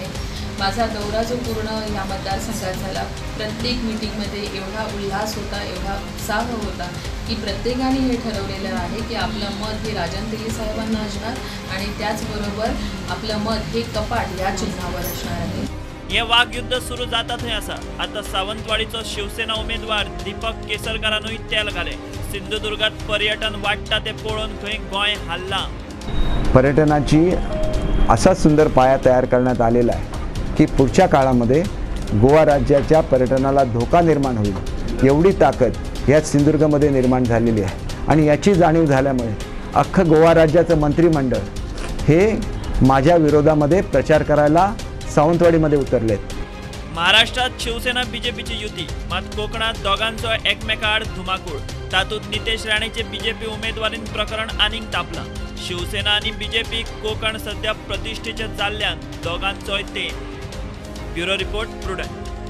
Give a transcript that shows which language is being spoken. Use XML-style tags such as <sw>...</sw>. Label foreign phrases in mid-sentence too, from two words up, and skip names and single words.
<mr>माझा दौरा जो पूर्ण या मतदारसंघात झाला, प्रत्येक मीटिंगमध्ये एवढा उल्हास होता, एवढा उत्साह होता की प्रत्येकाने हे ठरवलेलं आहे की आपलं मत हे राजन तेली साहेबांना असणार आणि त्याचबरोबर आपलं मत हे कपाट या चिन्हावर असणार आहे।</mr> <kok>हे वाघयुद्ध सुरू जाता थंय आसा। आता सावंतवाडीचो शिवसेना उमेदवार दीपक केसरकरानूय तेल घाले। सिंधुदुर्गात पर्यटन वाढता ते पळोवन खंय गोंय हाल्ला।</kok> <mr>पर्यटनाची असा सुंदर पाया तयार करण्यात आलेला आहे की पुढच्या काळामध्ये गोवा राज्याच्या पर्यटनाला धोका निर्माण होईल एवढी ताकद या सिंधुदुर्गमध्ये निर्माण झालेली आहे। आणि याची जाणीव झाल्यामुळे अख्खं गोवा राज्याचं मंत्रिमंडळ हे माझ्या विरोधामध्ये प्रचार करायला सावंतवाडीमध्ये उतरलेत।</mr> <kok>महाराष्ट्रात शिवसेना बीजेपीची युती, मात कोकणात दोघांचो एकमेकाआड धुमाकूळ। तातूंत नितेश राणेचे बीजेपी उमेदवारीन प्रकरण आनीक तापला। शिवसेना आणि बीजेपी कोकण सध्या प्रतिष्ठेचे जाल्ल्यान दोघांचोय ते। ब्युरो रिपोर्ट प्रुडंट।</kok>